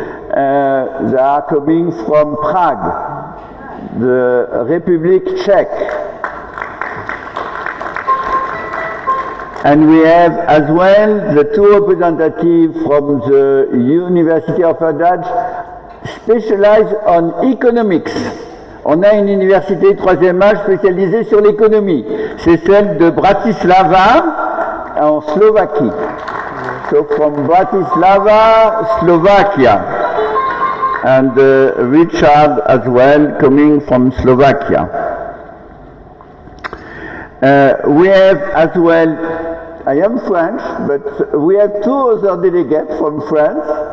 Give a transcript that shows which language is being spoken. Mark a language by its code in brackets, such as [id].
[en] They are coming from Prague, the Republic Czech. And we have as well the two representatives from the University of Hadaj specialized on economics. [fr] On a une université troisième âge spécialisée sur l'économie. C'est celle de Bratislava en Slovaquie. [en] So from Bratislava, Slovakia. And Richard as well coming from Slovakia. We have as well, I am French, but we have two other delegates from France.